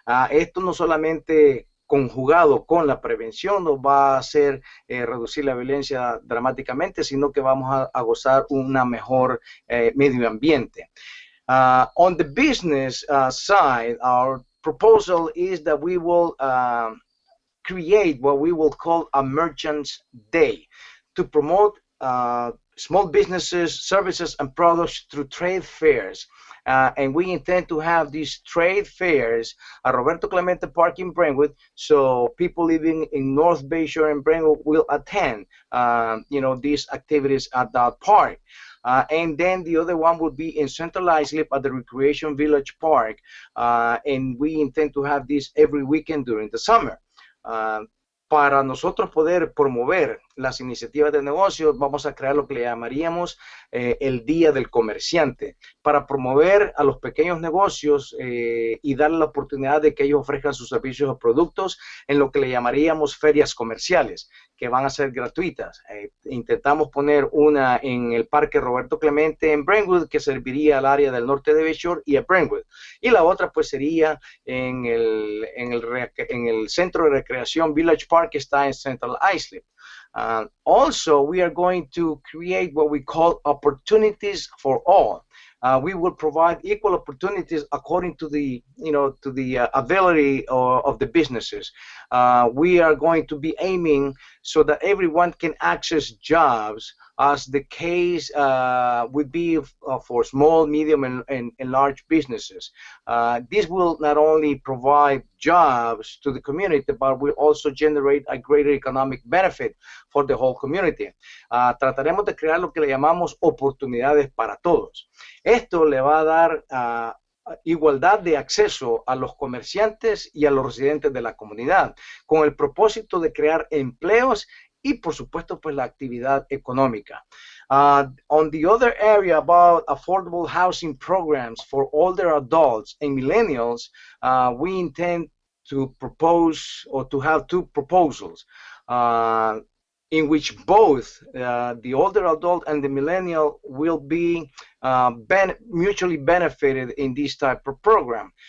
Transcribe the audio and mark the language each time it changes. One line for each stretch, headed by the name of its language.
Spanish: Esto no solamente conjugado con la prevención nos va a hacer reducir la violencia dramáticamente, sino que vamos a gozar una mejor medio ambiente.
English: On the business side, our proposal is that we will create what we will call a Merchants Day to promote small businesses, services, and products through trade fairs. And we intend to have these trade fairs at Roberto Clemente Park in Brentwood, so people living in North Bayshore and Brentwood will attend, these activities at that park. And then the other one would be in Central Islip at the Recreation Village Park, and we intend to have this every weekend during the summer.
Spanish: Para nosotros poder promover las iniciativas de negocios, vamos a crear lo que le llamaríamos el Día del Comerciante, para promover a los pequeños negocios y darle la oportunidad de que ellos ofrezcan sus servicios o productos en lo que le llamaríamos ferias comerciales, que van a ser gratuitas. Intentamos poner una en el Parque Roberto Clemente en Brentwood, que serviría al área del norte de Bayshore y a Brentwood. Y la otra pues sería en el Centro de Recreación Village Park, que está en Central Islip.
English: Also, we are going to create what we call opportunities for all. We will provide equal opportunities according to the, ability of the businesses. We are going to be aiming so that everyone can access jobs, as the case would be for small, medium, and large businesses. This will not only provide jobs to the community, but will also generate a greater economic benefit for the whole community.
Spanish: Trataremos de crear lo que le llamamos oportunidades para todos. Esto le va a dar igualdad de acceso a los comerciantes y a los residentes de la comunidad, con el propósito de crear empleos y, por supuesto, pues la actividad económica.
English: On the other area about affordable housing programs for older adults and millennials, we intend to propose or to have two proposals in which both the older adult and the millennial will be mutually benefited in this type of program.